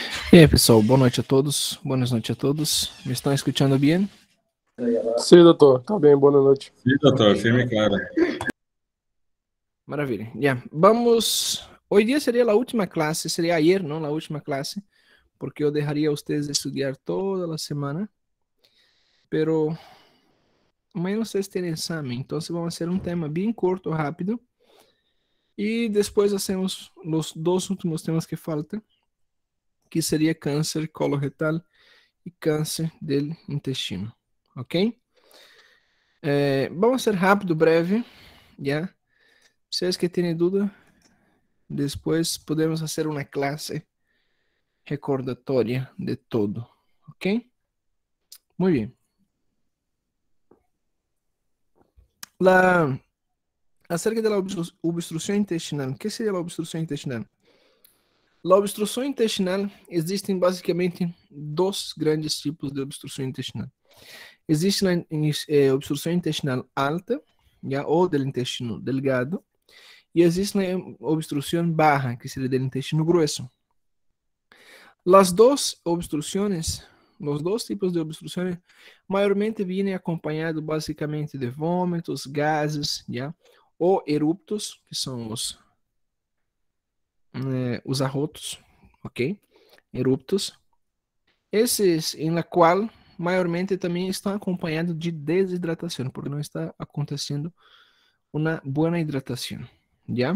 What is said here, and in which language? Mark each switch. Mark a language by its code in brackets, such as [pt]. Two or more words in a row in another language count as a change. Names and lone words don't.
[pt] E aí, pessoal, boa noite a todos, [es] buenas noches a todos. [pt] Me estão escutando bem? Sim, doutor. Tá bem, boa noite. Sim, doutor, firme e claro. Maravilha. [es] Ya, vamos. Hoy día sería la última clase, sería ayer, ¿no? La última clase, porque yo dejaría a ustedes estudiar toda la semana, pero amanhã ustedes tienen examen, entonces vamos a hacer un tema bien corto, rápido, y después hacemos los dos últimos temas que faltan, que sería cáncer coloretal y cáncer del intestino, ¿ok? Vamos a ser rápido, breve, ya. [pt] Vocês que têm dúvida, depois podemos fazer uma classe recordatória de todo, ok? [es] Muy bien. Acerca de la obstrucción intestinal, ¿qué sería la obstrucción intestinal? La obstrucción intestinal, [pt] existem basicamente dois grandes tipos de obstrução intestinal. Existe a obstrução intestinal alta, ya, ou [es] del intestino delgado, [pt] e existe a obstrução baja, que seria [es] del intestino grueso. Las dos obstrucciones, los dos tipos de obstrucciones, mayormente vienen acompañados básicamente de vômitos, gases, ¿ya? O eruptos, [pt] que são os arrotos, ok? [es] Eruptos. [pt] Esses, em la qual, maiormente também estão acompanhados de desidratação, porque não está acontecendo uma boa hidratação, ¿ya?